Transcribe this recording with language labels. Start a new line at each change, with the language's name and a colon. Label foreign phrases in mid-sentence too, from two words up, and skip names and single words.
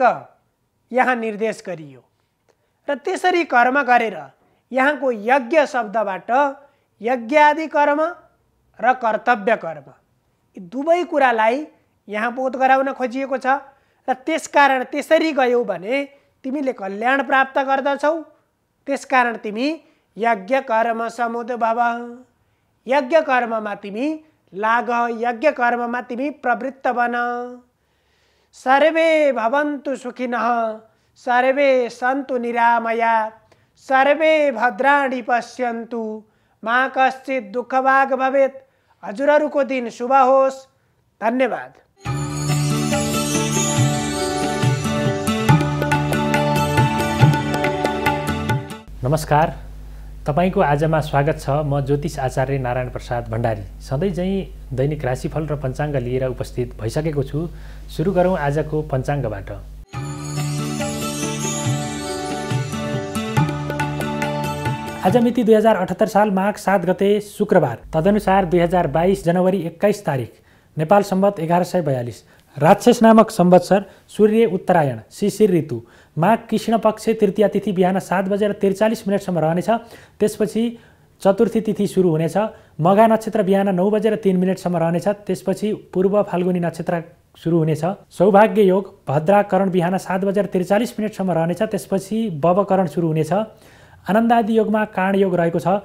Nepali: यहाँ निर्देश गरियो र त्यसरी कर्म गरेर यहाँको यज्ञ शब्दबाट यज्ञादि कर्म र कर्तव्य कर्म यी दुवै कुरालाई यहाँ बोध गराउन खोजिएको छ र त्यसकारण त्यसरी गयौ भने तिमीले कल्याण प्राप्त गर्दछौ, त्यसकारण तिमी
Sanskrit: यज्ञ कर्म समुद्भव,
Nepali: यज्ञ कर्ममा तिमी लाग, यज्ञ कर्ममा तिमी प्रवृत्त बन।
Sanskrit: सर्वे भवन्तु सुखिनः, सर्वे सन्तु निरामया, सर्वे भद्राणि पश्यन्तु, मा कश्चित् दुःखभाग् भवेत्।
Nepali: हजुरहरूको दिन शुभ होस्। धन्यवाद। नमस्कार, तपाईको आजमा स्वागत छ। म ज्योतिष आचार्य नारायण प्रसाद भण्डारी सधैँ चाहिँ दैनिक राशिफल र पञ्चाङ्ग लिएर उपस्थित भइसकेको छु। सुरु गरौँ आजको पञ्चाङ्गबाट। आज मिति 2078 साल माघ 7 गते शुक्रबार, तदनुसार 2022 जनवरी 21 तारिक, नेपाल सम्वत 1142, राक्षस नामक संवत्सर, सूर्य उत्तरायण, शिशिर ऋतु, माघ कृष्ण पक्ष तृतीया तिथि बिहान 7:43 रहनेछ। त्यसपछि चतुर्थी तिथि सुरु हुनेछ। मघा नक्षत्र बिहान 9:03 रहनेछ। त्यसपछि पूर्व फाल्गुनी नक्षत्र सुरु हुनेछ। सौभाग्य योग भद्राकरण बिहान 7:43 रहनेछ। त्यसपछि बवकरण सुरु हुनेछ। आनन्दादि योगमा काण योग रहेको छ।